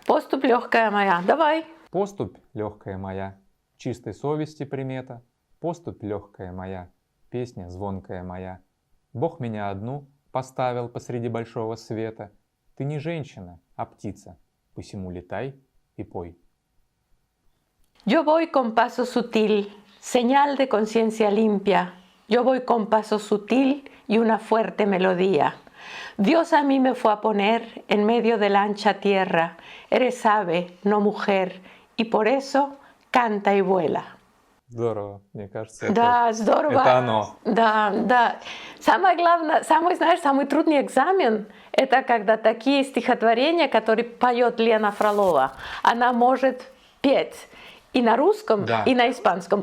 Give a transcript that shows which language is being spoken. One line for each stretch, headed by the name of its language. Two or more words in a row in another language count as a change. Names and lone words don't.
Russian: Поступь, легкая моя. Давай. Поступь, легкая моя, чистой совести примета. Поступь, легкая моя, песня звонкая моя. Бог меня одну поставил посреди большого света. Ты не женщина, а птица, посему летай и пой.
Spanish: Yo voy con paso sutil, señal de conciencia limpia. Yo voy con paso sutil y una fuerte melodía. Dios a mí me fue a poner en medio de la ancha tierra. Eres ave, no mujer, y por eso canta y vuela.
Russian: Здорово, мне кажется, Да, здорово. это оно. Да. Самое главное, самый трудный экзамен — это когда такие стихотворения, которые поет Лена Фролова, она может петь и на русском, Да. и на испанском.